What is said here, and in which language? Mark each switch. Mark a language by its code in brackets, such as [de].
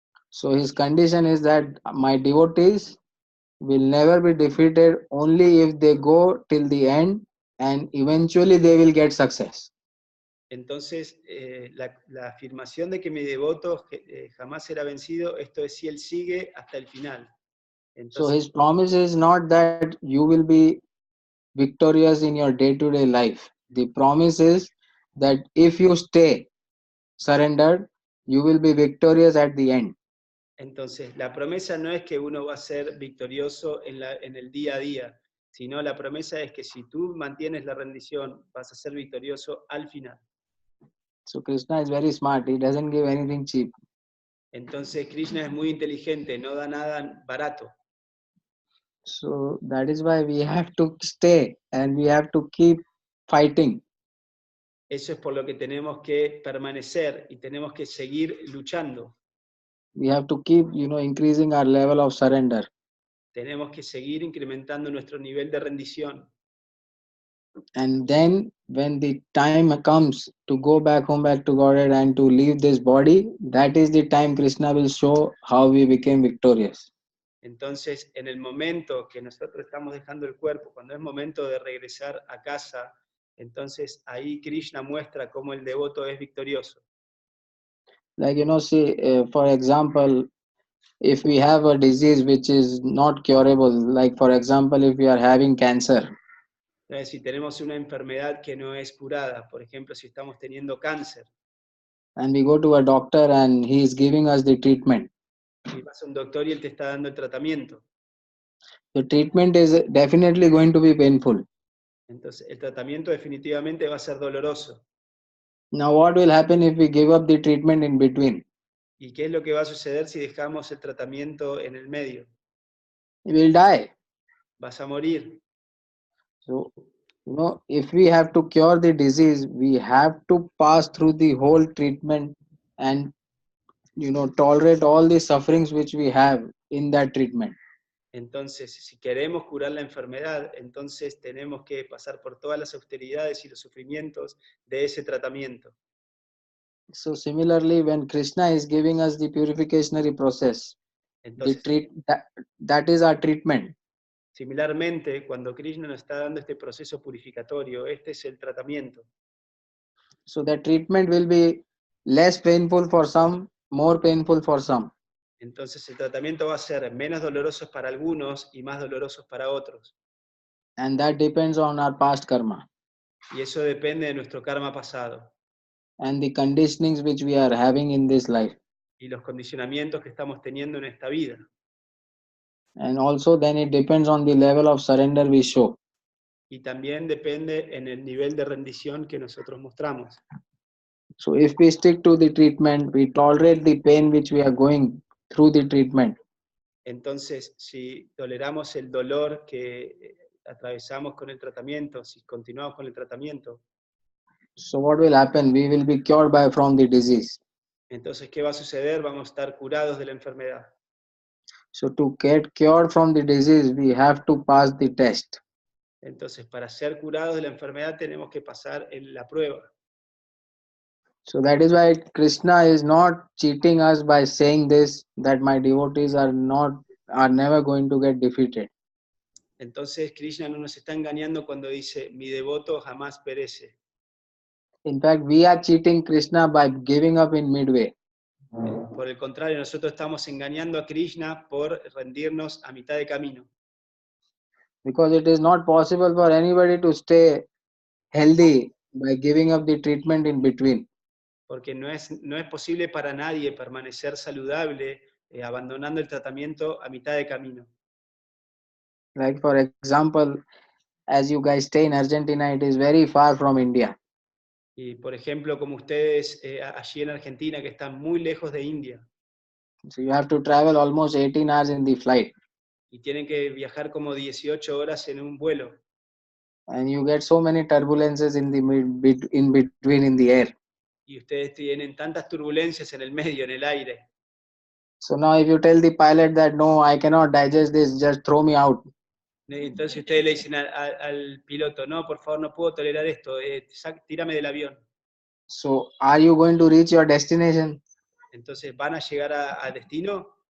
[en] So his condition is that my devotees will never be defeated only if they go till the end and eventually they will get success. [es] Entonces, la afirmación de que mi devoto jamás será vencido, esto es si él sigue hasta el final. [en] So [es] Entonces, [en] his promise is not that you will be victorious in your day to day life. The promise is that if you stay surrendered, you will be victorious at the end. [es] entonces, la promesa no es que uno va a ser victorioso en el día a día, sino la promesa es que si tú mantienes la rendición, vas a ser victorioso al final. [en] So Krishna is very smart. He doesn't give anything cheap. [es] Entonces, Krishna es muy inteligente, no da nada barato. [en] So that is why we have to stay and we have to keep fighting. [es] Eso es por lo que tenemos que permanecer y tenemos que seguir luchando. [en] We have to keep, increasing our level of surrender. [es] Tenemos que seguir incrementando nuestro nivel de rendición. [en] And then when the time comes to go back home, back to Godhead and to leave this body, that is the time Krishna will show how we became victorious. [es] Entonces, en el momento que nosotros estamos dejando el cuerpo, cuando es momento de regresar a casa, entonces ahí Krishna muestra cómo el devoto es victorioso. [en] Like, see, for example, if we have a disease which is not curable, like for example, if we are having cancer, [es] Si tenemos una enfermedad que no es curada, por ejemplo, si estamos teniendo cáncer, [en] and we go to a doctor and he is giving us the treatment, [es] y vas a un doctor y él te está dando el tratamiento, [en] the treatment is definitely going to be painful. [es] entonces el tratamiento definitivamente va a ser doloroso. [en] Now, what will happen if we give up the treatment in between? [es] ¿Y qué es lo que va a suceder si dejamos el tratamiento en el medio? [en] We will die. [es] Vas a morir. [en] So, if we have to cure the disease, we have to pass through the whole treatment and, tolerate all the sufferings which we have in that treatment. [es] Entonces, si queremos curar la enfermedad, entonces tenemos que pasar por todas las austeridades y los sufrimientos de ese tratamiento. [en] So similarly, when Krishna is giving us the purificationary process, [es] Entonces, [en] that is our treatment. [es] similarmente, cuando Krishna nos está dando este proceso purificatorio, este es el tratamiento. [en] So that treatment will be less painful for some, more painful for some. [es] Entonces, el tratamiento va a ser menos doloroso para algunos y más dolorosos para otros. [en] And that depends on our past karma [es] Y eso depende de nuestro karma pasado [en] and the conditionings which we are having in this life. [es] y los condicionamientos que estamos teniendo en esta vida. [en] And also then it depends on the level of surrender we show. [es] Y también depende en el nivel de rendición que nosotros mostramos. [en] So if we stick to the treatment, we tolerate the pain which we are going through the treatment. [es] Entonces, si toleramos el dolor que atravesamos con el tratamiento, si continuamos con el tratamiento, [en] So what will happen? We will be cured from the disease. [es] entonces, ¿qué va a suceder? Vamos a estar curados de la enfermedad. [en] So to get cured from the disease, we have to pass the test. [es] Entonces, para ser curados de la enfermedad tenemos que pasar en la prueba. [en] So that is why Krishna is not cheating us by saying this, that my devotees are never going to get defeated. [es] Entonces, Krishna no nos está engañando cuando dice, mi devoto jamás perece. [en] In fact, we are cheating Krishna by giving up in midway. [es] Por el contrario, nosotros estamos engañando a Krishna por rendirnos a mitad de camino. [en] Because it is not possible for anybody to stay healthy by giving up the treatment in between. [es] Porque no es posible para nadie permanecer saludable abandonando el tratamiento a mitad de camino. [en] Like for example, as you guys stay in Argentina, it is very far from India. [es] Y por ejemplo, como ustedes allí en Argentina, que están muy lejos de India, [en] So you have to travel almost 18 hours in the flight. [es] y tienen que viajar como 18 horas en un vuelo, [en] And you get so many turbulences in between in the air. [es] y ustedes tienen tantas turbulencias en el medio, en el aire. [en] So now if you tell the pilot that no, I cannot digest this, just throw me out. [es] Entonces ustedes le dicen al piloto, no, por favor, no puedo tolerar esto, tírame del avión. [en] So are you going to reach your destination? [es] Entonces, ¿van a llegar a destino?